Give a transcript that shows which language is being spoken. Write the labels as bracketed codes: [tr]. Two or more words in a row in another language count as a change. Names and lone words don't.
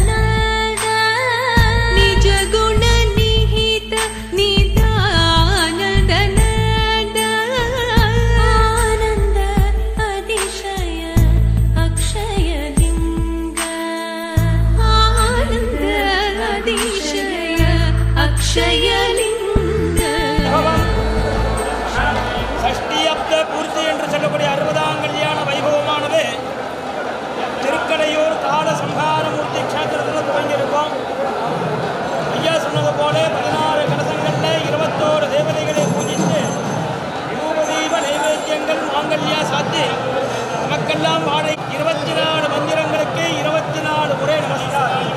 [sa] निज गुण निहित निदानन्द आनन्द अतिशय अक्षय लिङ्ग आनन्द अतिशय अक्षय लिङ्ग [ta] சஷ்டியப்த பூர்த்தி என்று சொல்லக்கூடிய 60ஆம் கல்யாண வைபவமானது திருக்கடையூர் கால சம்ஹாரமூர்த்தி க்ஷேத்திரத்தில் துவங்கியிருக்கோம். ஐயா சொன்னது போல 16 கலசங்களில் 21 தேவதைகளை பூஜித்து தீப நைவேத்தியங்கள் மாங்கல்யா சாத்தி நமக்கெல்லாம் வாழை 24 மந்திரங்களுக்கு 24 முறை நமஸ்காரம்.